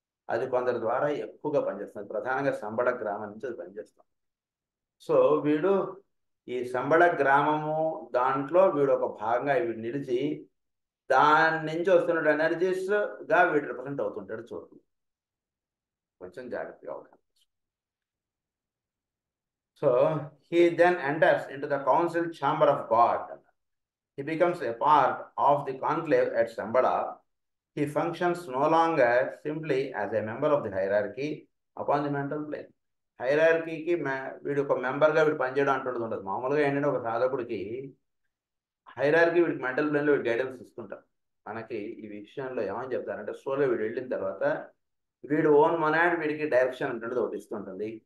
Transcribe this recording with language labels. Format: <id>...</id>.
<te>అది కొందరి ద్వారా ఎక్కువగా పనిచేస్తుంది. ప్రధానంగా సంబడ గ్రామం నుంచి అది పనిచేస్తాం. సో వీడు ఈ సంబడ గ్రామము దాంట్లో వీడు ఒక భాగంగా వీడు నిలిచి దాని నుంచి వస్తున్న ఎనర్జీస్గా వీడు రిప్రజెంట్ అవుతుంటాడు చోటు. కొంచెం జాగ్రత్తగా ఉండాలి.</te> <en>So he then enters into the council chamber of God. He becomes a part of the conclave at Sambada. He functions no longer simply as a member of the hierarchy upon the mental plane.</en> <te>హైరార్కీకి వీడు ఒక మెంబర్గా వీడు పనిచేయడం అంటున్నది ఉండదు. మామూలుగా ఏంటంటే ఒక సాధకుడికి హైరార్కీ వీడికి మెంటల్ ప్లేన్లో వీడు గైడెన్స్ ఇస్తుంటారు. మనకి ఈ విషయంలో ఏమని చెప్తారంటే సోలో వీడు వెళ్ళిన తర్వాత వీడు ఓన్ మొనాడ్ వీడికి డైరెక్షన్ అంటున్నది ఒకటి ఇస్తుంటుంది.</te>